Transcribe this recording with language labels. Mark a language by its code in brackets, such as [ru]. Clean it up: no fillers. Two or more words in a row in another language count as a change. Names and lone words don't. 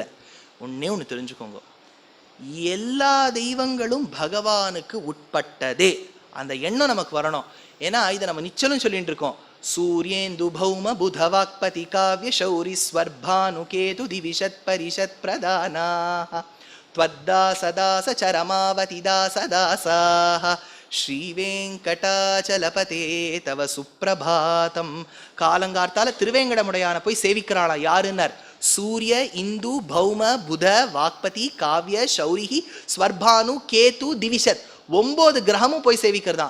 [ta] ஒன்று தெரிஞ்சுக்கோங்க, எல்லா தெய்வங்களும் பகவானுக்கு உட்பட்டதே. அந்த எண்ணம் நமக்கு வரணும். ஏன்னா இதை நம்ம நிச்சலும் சொல்லிட்டு இருக்கோம், [sa] सूर्येन्दु भौम बुधवाक्पति काव्य सौरि स्वर्भानु केतु दिविषत् परिषत् प्रधाना त्वद्दासदास चरमावति दासदासाः श्रीवेङ्कटाचलपते तव सुप्रभातम्. [ta] காலங்கார்த்தால திருவேங்கடமுடையான போய் சேவிக்கிறாளா யாருன்னார்? [sa] सूर्य इन्दु भौम बुध वाक्पति काव्य सौरिः स्वर्भानु केतु दिविषत्, [ta] 9 கிரகமும் போய் சேவிக்கிறதான்.